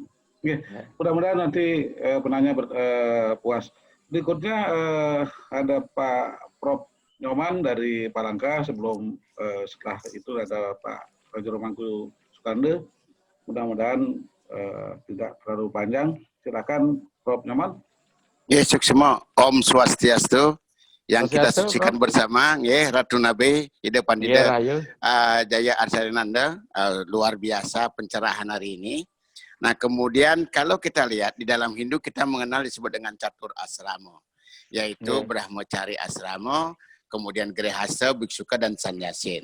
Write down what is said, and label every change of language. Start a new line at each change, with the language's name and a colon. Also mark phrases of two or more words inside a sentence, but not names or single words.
Indonesian: Oke, mudah-mudahan nanti penanya puas. Berikutnya ada Pak Prof. Nyoman dari Palangka, setelah itu ada Pak Rajo Mangku Sukande. Mudah-mudahan tidak terlalu panjang. Silakan Prof. Nyoman. Ya, suksema Om Swastiastu yang kita sucikan Prof. bersama, ya Ratu Nabi, Ida Pandita, Jaya Arsarinanda, luar biasa pencerahan hari ini. Nah, kemudian kalau kita lihat di dalam Hindu kita mengenal disebut dengan Catur Asrama, yaitu Brahmacari Asrama, kemudian Grihastha, Biksuka, dan Sannyasin.